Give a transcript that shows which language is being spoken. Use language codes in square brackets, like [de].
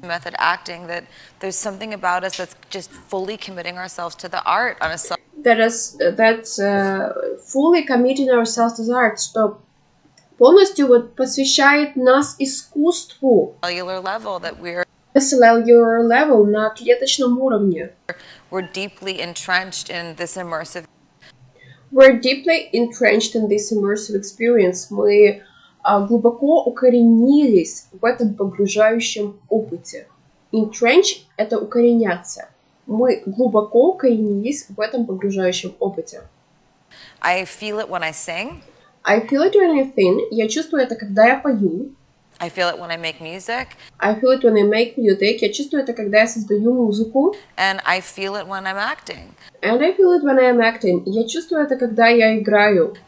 [en] Method acting, that there's something about us that's just fully committing ourselves to the art on a That's fully committing ourselves to the art, [ru] что полностью вот посвящает нас искусству. [en] cellular level, that Cellular level, [ru] на клеточном уровне. [en] we're deeply entrenched in this immersive. We're deeply entrenched in this immersive experience. [ru] Мы глубоко укоренились в этом погружающем опыте. Entrench – это укореняться. Мы глубоко укоренились в этом погружающем опыте. [en] I feel it when I sing. I feel it when I sing. [ru] Я чувствую это, когда я пою. [en] I feel it when I make music. I feel it when I make music. [ru] Я чувствую это, когда я создаю музыку. [en] And I feel it when I'm acting. And I feel it when I am acting. [ru] Я чувствую это, когда я играю.